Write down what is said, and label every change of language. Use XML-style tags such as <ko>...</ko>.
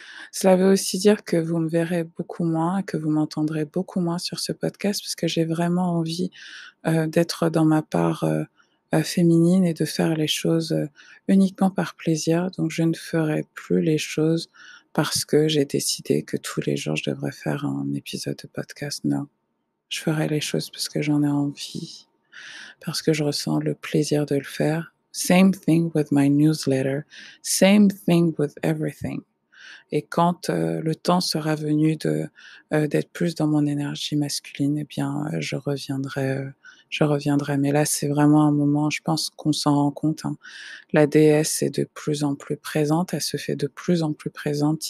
<fr>Cela veut aussi dire que vous me verrez beaucoup moins, que vous m'entendrez beaucoup moins sur ce podcast parce que j'ai vraiment envie, d'être dans ma part, féminine et de faire les choses, uniquement par plaisir. Donc je ne ferai plus les choses parce que j'ai décidé que tous les jours je devrais faire un épisode de podcast. Non, je ferai les choses parce que j'en ai envie, parce que je ressens le plaisir de le faire.</fr> <en>Same thing with my newsletter, same thing with everything.</en> <fr>Et quand, le temps sera venu d'être plus dans mon énergie masculine, eh bien, je reviendrai. Mais là, c'est vraiment un moment, je pense qu'on s'en rend compte, hein. La déesse est de plus en plus présente, elle se fait de plus en plus présente.</fr>